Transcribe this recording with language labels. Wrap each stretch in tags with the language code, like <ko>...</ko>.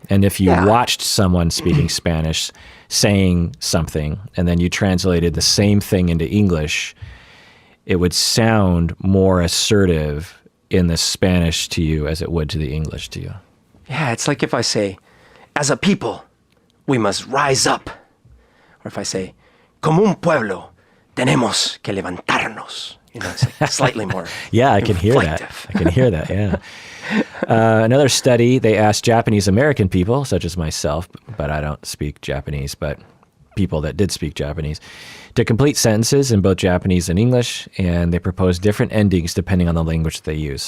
<en>And if you watched someone speaking Spanish saying something, and then you translated the same thing into English, it would sound more assertive in the Spanish to you as it would to the English to you. Yeah, it's like if I say, as a people, we must rise up. Or if I say,</en> <es>como un pueblo, tenemos que levantarnos.</es> <en>It's like slightly more Yeah, I can hear that. I can hear that, yeah. Another study, they asked Japanese American people, such as myself, but I don't speak Japanese, but people that did speak Japanese, to complete sentences in both Japanese and English, and they proposed different endings depending on the language they use.</en>